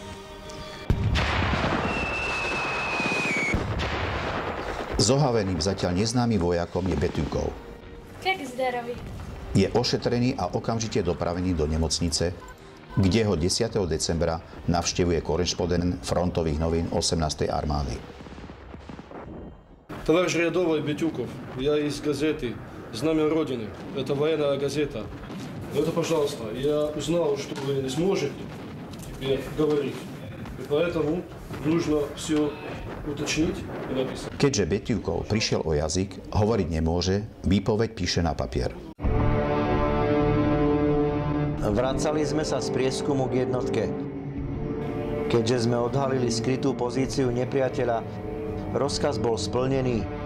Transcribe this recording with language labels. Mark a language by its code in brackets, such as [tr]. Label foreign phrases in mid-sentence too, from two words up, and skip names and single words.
[sk] Zohaveným zatiaľ neznámym vojakom je Beťukov. Je ošetrený a okamžite dopravený do nemocnice, kde ho 10. decembra navštevuje korešpondent frontových novín 18. armády. [ru] Товарищ рядовой Бетюков, я из газеты «Знамя Родины». Это военная газета. Это, пожалуйста, я узнал, что вы не сможете теперь говорить. И поэтому нужно все уточнить и написать. [sk] Keďže Beťukov prišiel o jazyk, hovoriť nemôže, výpoveď píše na papier. Vracali sme sa z prieskumu k jednotke. Keďže sme odhalili skrytú pozíciu nepriateľa, rozkaz bol splnený.